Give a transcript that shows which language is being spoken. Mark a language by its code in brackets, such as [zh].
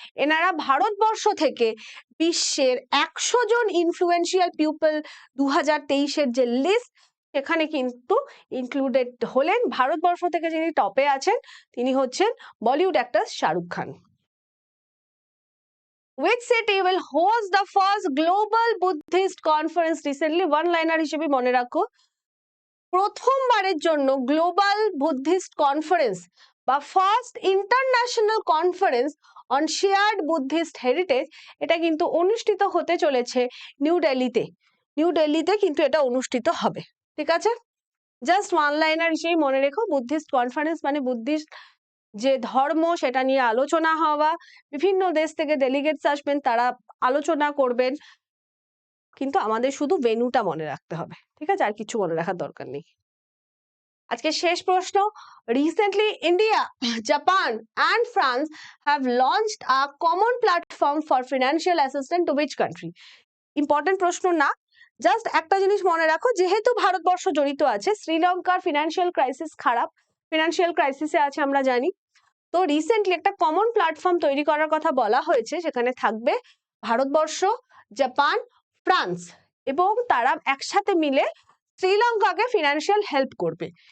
[bn] এনারা ভারতবর্ষ থেকে বিশ্বের 100 জন ইনফ্লুয়েন্সিয়াল পিপল 2023-এর যে লিস্ট, সেখানে কিন্তু ইনক্লুডেড হলেন। ভারতবর্ষ থেকে যিনি টপে আছেন তিনি হচ্ছেন Bollywood actor Shahrukh Khan. [en] Which city will host the first global Buddhist conference recently? [bn] One liner হিসেবে মনে রাখো, প্রথমবারের জন্য গ্লোবাল বুদ্ধিস্ট কনফারেন্স বা first international conference on shared Buddhist heritage, এটা কিন্তু অনুষ্ঠিত হতে চলেছে নিউ দিল্লিতে। নিউ দিল্লিতে কিন্তু এটা অনুষ্ঠিত হবে। ঠিক আছে, জাস্ট ওয়ান লাইনার হিসেবে মনে রেখো, বুদ্ধিস্ট কনফারেন্স মানে বুদ্ধিস্ট যে ধর্ম সেটা নিয়ে আলোচনা হওয়া, বিভিন্ন দেশ থেকে ডেলিগেটস আসবেন, তারা আলোচনা করবেন, কিন্তু আমাদের শুধু ভেন্যুটা মনে রাখতে হবে। ঠিক আছে, আর কিছু মনে রাখার দরকার নেই। আজকে শেষ প্রশ্ন, [en] Recently India, Japan and France have launched a common platform for financial assistance to which country? [bn] Important প্রশ্ন না, জাস্ট একটা জিনিস মনে রাখো, যেহেতু ভারতবর্ষ জড়িত আছে, শ্রীলঙ্কার ফিনান্সিয়াল ক্রাইসিস খারাপ, ফিনান্সিয়াল ক্রাইসিসে আছে আমরা জানি। তো রিসেন্টলি একটা কমন প্ল্যাটফর্ম তৈরি করার কথা বলা হয়েছে, সেখানে থাকবে ভারতবর্ষ, জাপান, ফ্রান্স, এবং তারা একসাথে মিলে শ্রীলঙ্কাকে ফিনান্সিয়াল হেল্প করবে।